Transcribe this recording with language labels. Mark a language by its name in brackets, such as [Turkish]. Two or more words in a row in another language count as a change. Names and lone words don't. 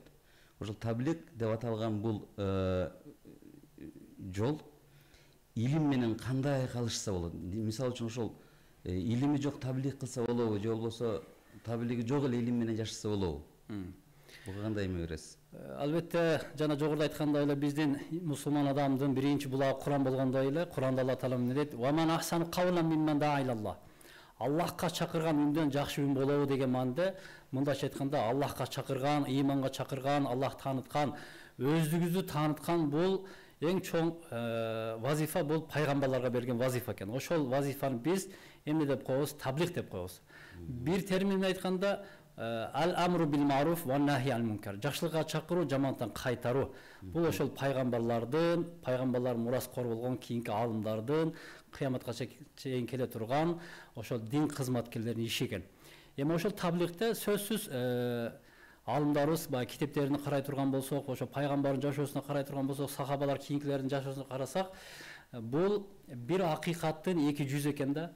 [Kyrgyz] Ошол таблик деп аталган бул жол илим менен кандай калышса болот? Мисалы үчүн ошол илими жок таблик кылса болобу, же болбосо таблиги жок эле илим менен жашаса болобу? Буга кандай эме бересиз? Албетте, жана жогоруда айткандай эле биздин мусулман адамдын биринчи булагы Куран болгондой эле, Куранда Алла Таала эмне дейт? [Arabic] "وَمَنْ أَحْسَنُ قَوْلًا مِمَّنْ دَعَا إِلَى اللَّهِ". [Kyrgyz] Аллахка чакырган үндөн жакшы үн болобу деген маанде, мындайча айтканда Аллахка чакырган, ыйманга чакырган, Аллах тааныткан, өздүгүздү тааныткан бул эң чоң вазифа, бул пайгамбарларга берген вазифа экен. Ошол вазифаны биз эмне деп коебуз? Таблик деп коебуз. Бир термин менен айтканда [Arabic] الأمر بالمعروف والنهي عن المنكر. [Kyrgyz] Жакшылыкка чакыруу, жамандыктан кайтаруу. Бул ошол пайгамбарлар мураскор болгон кийинки алымдардын кыяматка чейин келе турган ошол дин кызматкерлеринин иши экен. Эми ошол табликте сөзсүз алымдарыбыз баягы китептерин карай турган болсок, ошо пайгамбардын жашоосуна карай турган болсок, сахабалар кийинкилердин жашоосуна карасак, бул бир акыйкаттын эки жүзү экен да.